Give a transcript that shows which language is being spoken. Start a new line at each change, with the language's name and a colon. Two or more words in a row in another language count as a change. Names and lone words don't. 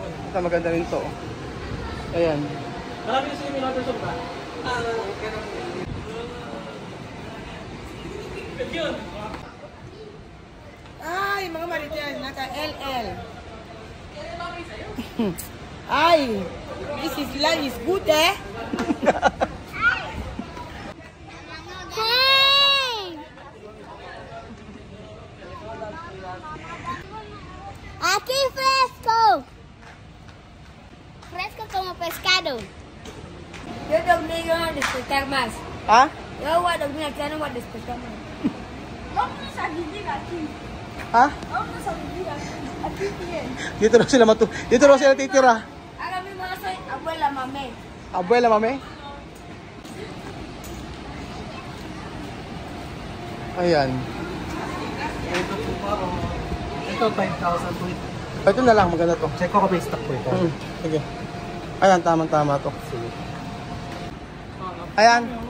Filipino: Ito maganda rin to. Ayan. Marami yung
English: swimming water soap
Filipino: ba? Yun. Ay, mga marites, naka-LL. Ay,
English: this is life is good, eh? Hey!
Spanish: Aquí fresco. Fresco como pescado. Yo dormí, yo no despertar más. Ha? Yo voy a dormir aquí, ya no voy a despertar más. Vamos a vivir aquí. Ha? Vamos a vivir aquí. Aquí bien.
Filipino: Dito raw sila dito raw sila titira.
Spanish: Ahora mismo yo soy abuela mamé. Abuela, mami? Ayan.
Filipino: Ito po pa. Ito 5,000 po. Ito na lang, maganda to. Check ko may stock po ito. Sige. Ayan, tama to. Ayan.